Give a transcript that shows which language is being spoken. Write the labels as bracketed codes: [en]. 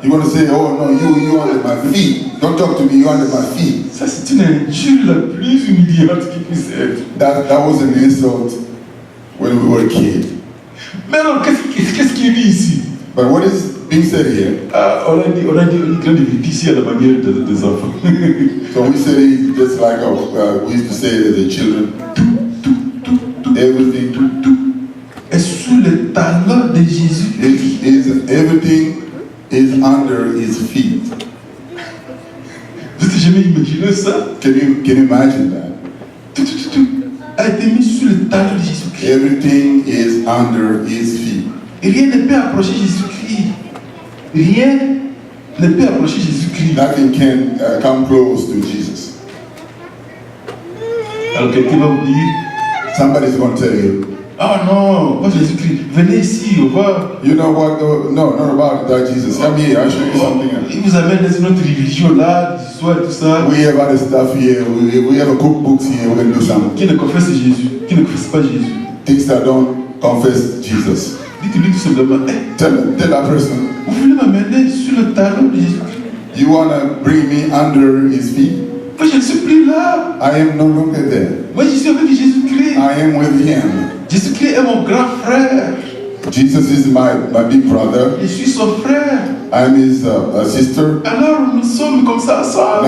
[en] You want to say, oh no, you under my feet. Don't talk to me, you under my feet. [fr] Ça c'est une injure la plus humiliante qui puisse être. [en] That was an insult when we were kids. [fr] Mais alors, qu'est-ce qu'il dit ici? [en] But what is being said here? [fr] On a dit une grande vérité ici à la manière des enfants. [en] So we say just like we used to say it as a children. Everything. [fr] Et sous le talon de Jésus, [en] Everything is under his feet. [fr] vous avez jamais imaginé ça? [en] Can you imagine that? [fr] Tout a été mis sous le talon de Jésus-Christ. [en] Everything is under his feet. [fr] Et rien ne peut approcher Jésus-Christ. Rien ne peut approcher Jésus-Christ. [en] Nothing can come close to Jesus. [fr] Alors quelqu'un va vous dire, [en] Somebody's going to tell you, [fr] ah non, pas Jésus-Christ, venez ici, on va. [en] you know what? No, not about that Jesus. Come here, I'll show you something else. [fr] Il vous amène dans une autre religion là, l'histoire, tout ça. [en] We have other stuff here. We have a cookbooks here. We're going to do something. [fr] Qui ne confesse Jésus, qui ne confesse pas Jésus. [en] Things that don't confess Jesus. [fr] Dites-lui tout simplement, [en] Tell that person, [fr] vous voulez m'amener sur le talon de Jésus-Christ? [en] you want to bring me under his feet? [fr] Moi je ne suis plus là. [en] I am no longer there. [fr] Moi je suis avec Jésus-Christ. [en] I am with him. [fr] Jésus-Christ est mon grand frère. [en] Jesus is my big brother. [fr] Je suis son frère. [en] I'm his sister. [fr] Alors nous sommes comme ça ensemble.